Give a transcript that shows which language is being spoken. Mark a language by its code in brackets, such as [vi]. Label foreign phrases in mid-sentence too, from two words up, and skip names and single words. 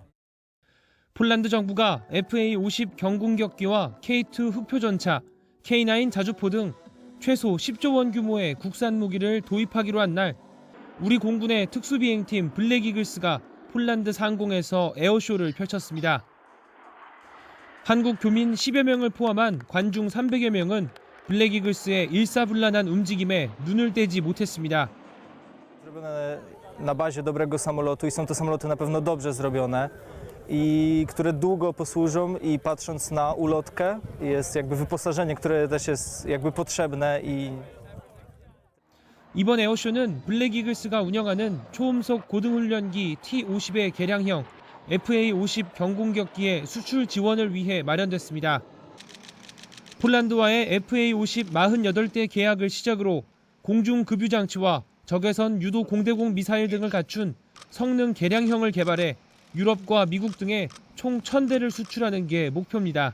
[ko] 폴란드 정부가 FA-50 경공격기와 K2 흑표전차, K9 자주포 등 최소 10조 원 규모의 국산 무기를 도입하기로 한 날, 우리 공군의 특수비행팀 블랙 이글스가 폴란드 상공에서 에어쇼를 펼쳤습니다. 한국 교민 10여 명을 포함한 관중 300여 명은 블랙 이글스의 일사불란한 움직임에 눈을 떼지 못했습니다. [pl] Zrobione na bazie dobrego samolotu i są to samoloty na pewno dobrze zrobione i które długo posłużą i patrząc na ulotkę jest jakby wyposażenie, które też jest jakby potrzebne i [ko] 이번 에어쇼는 블랙 이글스가 운영하는 초음속 고등훈련기 T-50의 개량형 FA-50 경공격기의 수출 지원을 위해 마련됐습니다. 폴란드와의 FA-50 48대 계약을 시작으로 공중급유장치와 적외선 유도 공대공 미사일 등을 갖춘 성능 개량형을 개발해 유럽과 미국 등에 총 1,000대를 수출하는 게 목표입니다.